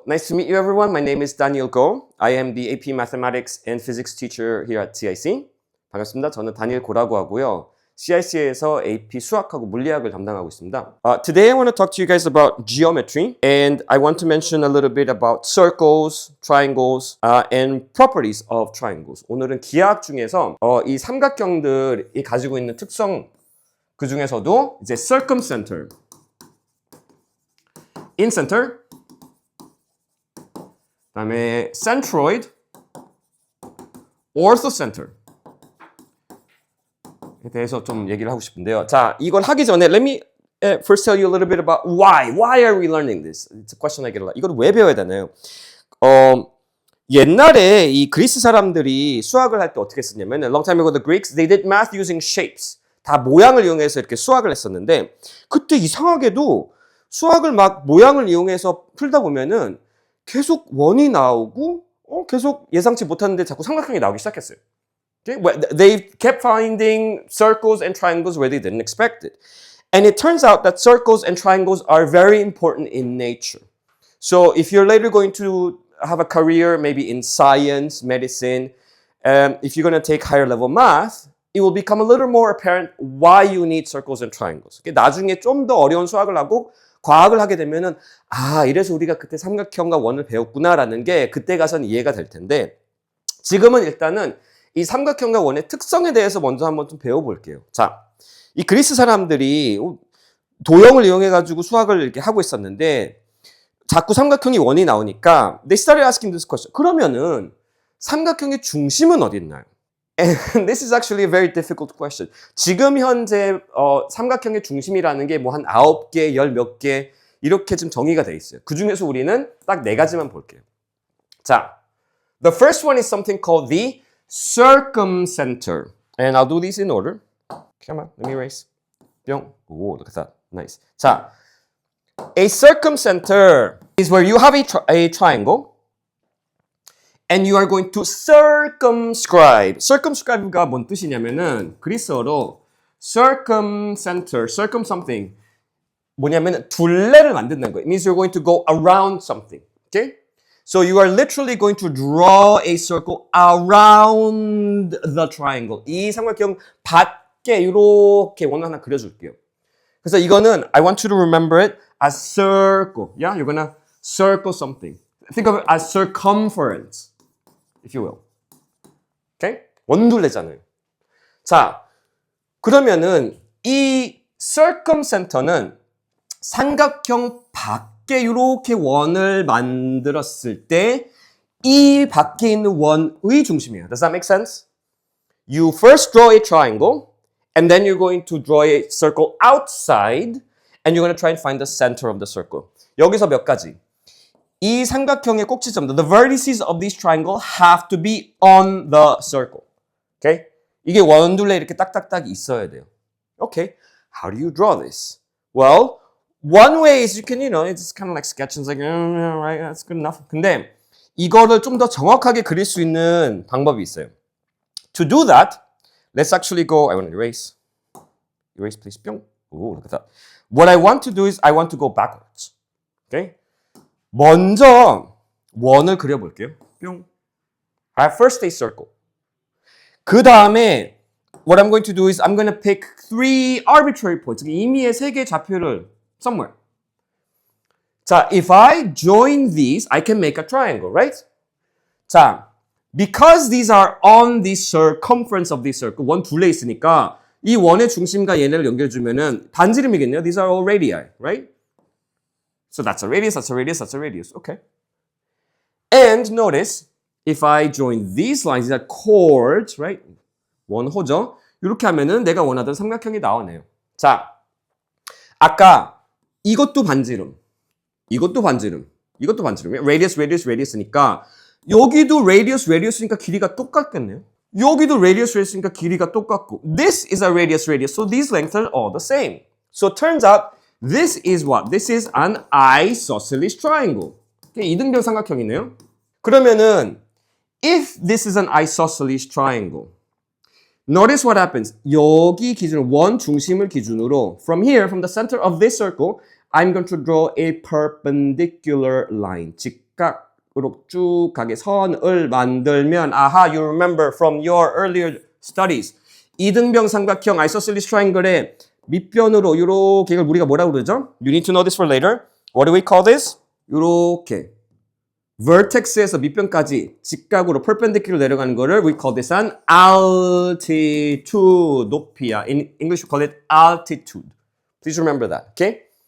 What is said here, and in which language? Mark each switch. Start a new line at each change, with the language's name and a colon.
English: nice to meet you everyone. My name is Daniel Go. I am the AP Mathematics and Physics teacher here at CIC.
Korean: 반갑습니다. 저는 다니엘 고라고 하고요. CIC에서 AP 수학하고 물리학을 담당하고 있습니다.
English: Today I want to talk to you guys about geometry and I want to mention a little bit about circles, triangles, and properties of triangles.
Korean: 오늘은 기하학 중에서 이 삼각형들이 가지고 있는 특성 그 중에서도 이제 circumcenter, incenter, 그다음에 centroid, orthocenter 에 대해서 좀 얘기를 하고 싶은데요.
English: 자,
Korean: 이걸 하기 전에
English: let me first tell you a little bit about why are we learning this? It's a question I get a lot.
Korean: 이걸 왜 배워야 되나요? 옛날에 이 그리스 사람들이 수학을 할 때 어떻게 했었냐면
English: long time ago the Greeks they did math using shapes.
Korean: 다 모양을 이용해서 이렇게 수학을 했었는데 그때 이상하게도 수학을 막 모양을 이용해서 풀다 보면은 계속 원이 나오고 계속 예상치 못하는데 자꾸 삼각형이 나오기 시작했어요.
English: Okay? They kept finding circles and triangles where they didn't expect it. And it turns out that circles and triangles are very important in nature. So if you're later going to have a career maybe in science, medicine, if you're going to take higher level math, it will become a little more apparent why you need circles and triangles. Okay?
Korean: 나중에 좀 더 어려운 수학을 하고 과학을 하게 되면은 이래서 우리가 그때 삼각형과 원을 배웠구나라는 게 그때 가서는 이해가 될 텐데 지금은 일단은 이 삼각형과 원의 특성에 대해서 먼저 한번 좀 배워볼게요. 자, 이 그리스 사람들이 도형을 이용해가지고 수학을 이렇게 하고 있었는데 자꾸 삼각형이 원이 나오니까
English: they started asking this question.
Korean: 그러면은 삼각형의 중심은 어디 있나요?
English: And this is actually a very difficult question.
Korean: 지금 현재 삼각형의 중심이라는 게 뭐 한 9개, 10 몇 개 이렇게 좀 정의가 돼 있어요. 그 중에서 우리는 딱 4가지만 볼게요.
English: 자, the first one is something called the circumcenter. And I'll do these in order. Come on, let me erase. 뿅. Oh, look at that. Nice. 자, a circumcenter is where you have a triangle. And you are going to circumscribe.
Korean: Circumscribe가 뭔 뜻이냐면은 그리스어로 circumcenter, something 뭐냐면은 둘레를 만든다는 거예요.
English: It means you're going to go around something. Okay? So you are literally going to draw a circle around the triangle.
Korean: 이 삼각형 밖에 이렇게 원을 하나 그려줄게요. 그래서 이거는
English: I want you to remember it as circle. Yeah, you're gonna circle something. Think of it as circumference. If you will. Okay?
Korean: 원둘레잖아요. 자, 그러면은 이 circumcenter는 삼각형 밖에 이렇게 원을 만들었을 때 이 밖에 있는 원의 중심이에요.
English: Does that make sense? You first draw a triangle and then you're going to draw a circle outside and you're going to try and find the center of the circle.
Korean: 여기서 몇 가지. 이 삼각형의 꼭지점들,
English: the vertices of this triangle have to be on the circle. Okay?
Korean: 이게 원둘레 이렇게 딱딱딱 있어야 돼요.
English: Okay. How do you draw this? Well, one way is you can, it's kind of like sketching, it's like, right, that's good enough.
Korean: 근데 이거를 좀 더 정확하게 그릴 수 있는 방법이 있어요.
English: To do that, let's actually go, I want to erase. Erase, please. 뿅. Ooh, look at that. What I want to do is I want to go backwards. Okay?
Korean: 먼저 원을 그려볼게요.
English: 뿅. I first a circle.
Korean: 그 다음에
English: what I'm going to do is I'm going to pick 3 arbitrary points.
Korean: 임의의 3개의 좌표를 somewhere.
English: 자, if I join these, I can make a triangle, right? 자, because these are on the circumference of this circle,
Korean: 원 둘레 있으니까 이 원의 중심과 얘네를 연결해주면은 반지름이겠네요.
English: These are all radii, right? So that's a radius, that's a radius, that's a radius. Okay. And notice, if I join these lines, these are chords, right?
Korean: 원호죠. 이렇게 하면은 내가 원하던 삼각형이 나오네요. 자, 아까 이것도 반지름, 이것도 반지름, 이것도 반지름. radius, radius, radius니까 여기도 radius, radius니까 길이가 똑같겠네요. 여기도 radius, radius니까 길이가 똑같고.
English: This is a radius, radius. So these lengths are all the same. So it turns out this is what? This is an isosceles triangle.
Korean: 이등변 삼각형이네요. 그러면은
English: if this is an isosceles triangle, notice what happens.
Korean: 여기 기준 원 중심을 기준으로
English: from here, from the center of this circle, I'm going to draw a perpendicular line.
Korean: 직각으로 쭉 가게 선을 만들면 아하,
English: you remember from your earlier studies.
Korean: 이등병 삼각형 isosceles triangle의 밑변으로 이렇게 이걸 우리가 뭐라고 그러죠?
English: You need to know this for later. What do we call this?
Korean: 이렇게 vertex에서 밑변까지 직각으로 perpendicular 내려가는 거를
English: we call this an altitude.
Korean: 높이야.
English: In English we call it altitude. Please remember that. Okay?